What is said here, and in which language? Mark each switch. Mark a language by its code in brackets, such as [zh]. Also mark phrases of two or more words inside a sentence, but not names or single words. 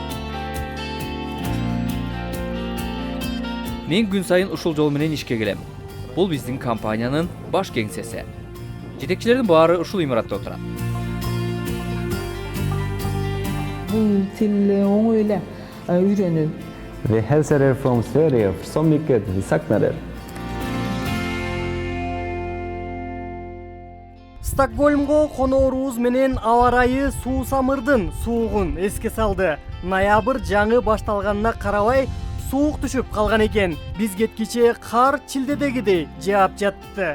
[ky] Мен күн сайын ушул жол менен ишке келем. Бул биздин компаниянын баш кеңсеси. Жетекчилердин баары ушул имаратта отурат. Бул тил оңой эле үйрөнүү. [sv] Vi hälsar er från Sverige så mycket, vi saknar er. [ky] Стокгольмго конорубуз менен аба ырайы суусамырдын суугун эске салды. Ноябрь жаңы башталганына карабай суук түшүп калган экен. Биз кеткиче кар чилдедегидей жаап жатты.